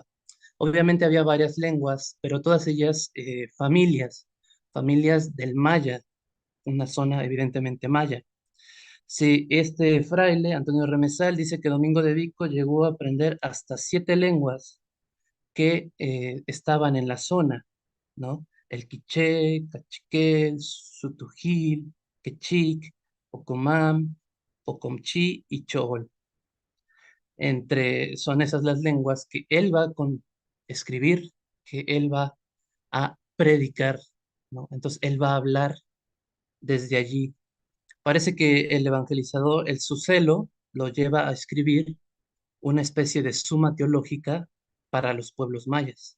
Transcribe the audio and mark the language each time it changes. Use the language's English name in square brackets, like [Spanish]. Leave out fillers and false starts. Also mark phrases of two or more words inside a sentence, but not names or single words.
[Spanish] Obviamente había varias lenguas, pero todas ellas familias del maya, una zona evidentemente maya. Sí, este fraile, Antonio Remesal, dice que Domingo de Vico llegó a aprender hasta 7 lenguas que estaban en la zona, ¿no? El quiché, cachiquel, sutujil, quechic, pocomam, pocomchi y chol. Son esas las lenguas que él va a escribir, que él va a predicar, ¿no? Entonces él va a hablar desde allí. Parece que el evangelizador, su celo, lo lleva a escribir una especie de suma teológica para los pueblos mayas.